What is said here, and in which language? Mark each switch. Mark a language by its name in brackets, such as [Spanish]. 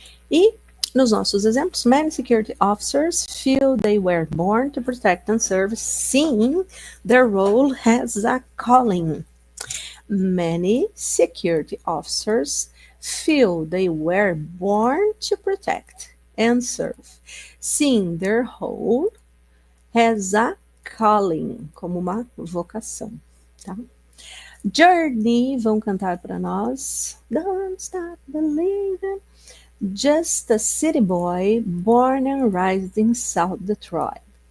[Portuguese] E nos nossos exemplos, [English] many security officers feel they were born to protect and serve, seeing their role as a calling. Many security officers feel they were born to protect and serve, seeing their role as a calling, [Portuguese] como uma vocação, tá? Journey vão cantar para nós. [English] Don't stop believing. Just a city boy born and raised in South Detroit.